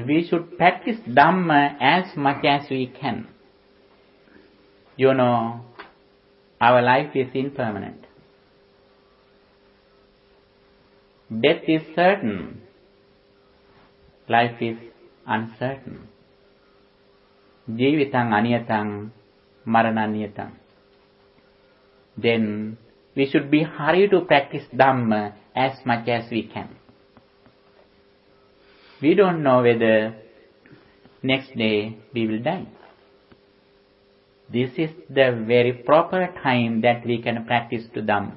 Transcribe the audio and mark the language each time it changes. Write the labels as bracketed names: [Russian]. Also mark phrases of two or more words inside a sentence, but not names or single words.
[English] We should practice Dhamma as much as we can. Our life is impermanent. Death is certain. Life is uncertain. [Pali] Jīvitaṃ aniyataṃ marananiyataṃ. [English] Then we should be hurried to practice Dhamma as much as we can. We don't know whether next day we will die. This is the very proper time that we can practice to Dhamma.